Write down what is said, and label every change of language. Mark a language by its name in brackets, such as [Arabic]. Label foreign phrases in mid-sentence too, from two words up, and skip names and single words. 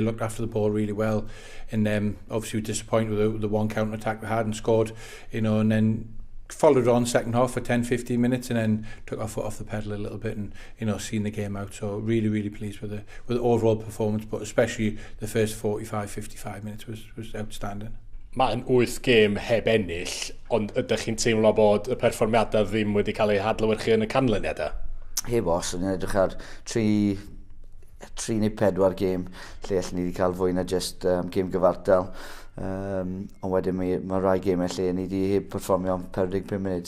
[English] Looked after the ball really well. And obviously we were disappointed with the one counter attack we had and scored. And then followed on second half for 10-15 minutes and then took our foot off the pedal a little bit and seen the game out. So really pleased with the overall performance, but especially the first 45-55 minutes was outstanding. [Welsh] Mae'n 8 gêm heb ennill, ond ydych chi'n teimlo bod y perfformiadau ddim wedi cael eu hadlewyrchu yn y canlyniadau? Heb os, yn edrych ar 3 neu 4 gêm lle allan ni wedi cael fwy na just gêm gyfartal. Ond wedyn mae rai gemau lle ni wedi perfformio am 45 munud.